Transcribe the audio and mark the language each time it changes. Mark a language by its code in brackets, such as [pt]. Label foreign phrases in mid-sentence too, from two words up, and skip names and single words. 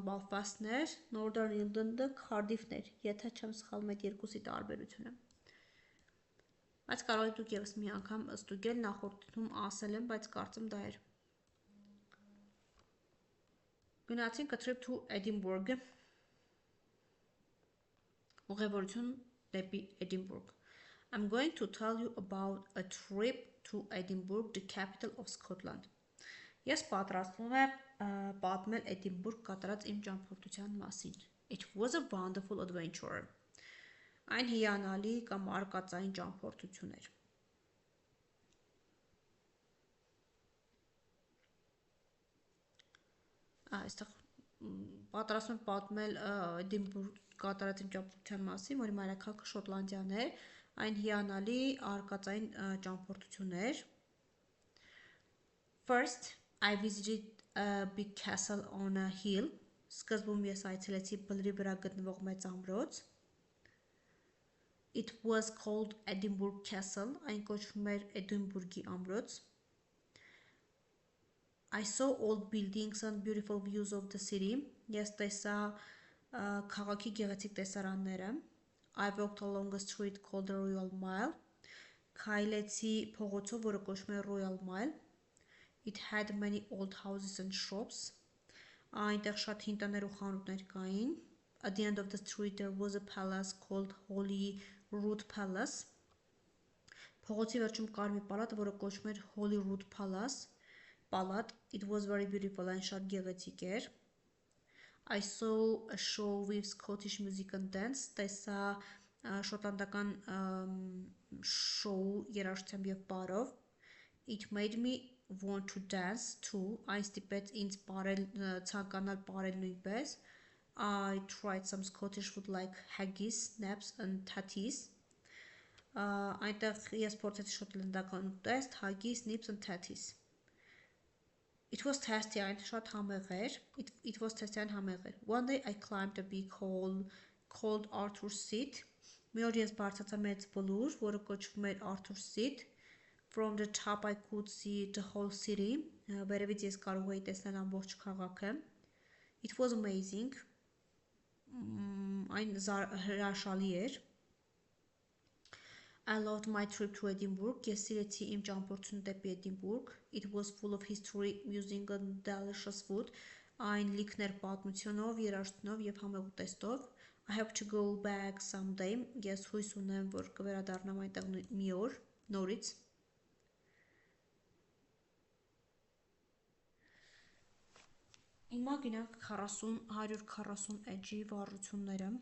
[hy] Բելֆաստն էր, Northern Ireland-ը Քարդիֆն էր, եթե չեմ սխալվում այդ երկուսի տարբերությունը։ Բայց կարող եք դուք ևս մի անգամ ստուգել, նախորդում ասել եմ, բայց կարծեմ դա էր։ Գնացինք [en] a trip to Edinburgh, [hy] ուղևորություն դեպի Edinburgh. [en] I'm going to tell you about a trip to Edinburgh, the capital of Scotland. [hy] Ես պատրաստվում եմ պատմել Էդինբուրգ կատարած իմ ճամփորդության մասին. [en] It was a wonderful adventure. [hy] Այն հիանալի կամ արկածային ճամփորդություն էր. Այստեղ պատրաստվում եմ պատմել Էդինբուրգ կատարած իմ ճամփորդության մասին, որի մայրաքաղաքը Շոտլանդիան էր. Այն հիանալի արկածային ճամփորդություն էր. [en] First, I visited a big castle on a hill. [hy] Սկզբում ես այցելեցի բլրի վրա գտնվող մեծ ամրոց. [en] It was called Edinburgh Castle. [hy] Այն կոչվում էր Էդինբուրգի ամրոց. [en] I saw old buildings and beautiful views of the city. [hy] Ես տեսա քաղաքի գեղեցիկ տեսարանները. [en] I walked along a street called the Royal Mile. [hy] Քայլեցի փողոցով, որը կոչվում է Royal Mile. [en] It had many old houses and shops. [hy] Այնտեղ շատ հին տներ ու խանութներ կային. [en] At the end of the street there was a palace called Holyrood Palace. [hy] Փողոցի վերջում կար մի պալատ, որը կոչվում էր Holyrood Palace. Պալատ. [en] It was very beautiful. [hy] Այն շատ գեղեցիկ էր. [en] I saw a show with Scottish music and dance. [hy] Տեսա շոտլանդական շոու երաժշտությամբ եւ պարով. [en] It made me want to dance too. [hy] Այն ստիպեց ինձ ցանկանալ պարել նույնպես. [en] I tried some Scottish food like haggis, naps and tatties. [hy] Այնտեղ ես փորձեցի շոտլանդական ուտեստ, [en] haggis, nips and tatties. It was tasty, [hy] այն շատ համեղ էր. [en] It was tasty, [hy] այն համեղ էր. [en] One day I climbed a big hall called Arthur's Seat. [hy] Մի օր ես բարձրացա մեծ բլուր, որը կոչվում էր Arthur's Seat. [en] From the top I could see the whole city. [hy] Վերևից ես կարող էի տեսնել ամբողջ քաղաքը. [en] It was amazing. [hy] Այն հրաշալի էր. [en] I loved my trip to Edinburgh. [hy] Ես սիրեցի իմ ճամփորդությունը դեպի Էդինբուրգ. [en] It was full of history, music and delicious food. [hy] Այն լիքն էր պատմությունով, երաժշտությունով եւ համեղ ուտեստով. [en] I hope to go back someday. [hy] Ես հույս ունեմ, որ կվերադառնամ այնտեղ մի օր, նորից. Հիմա գնանք 140 էջի վառությունները.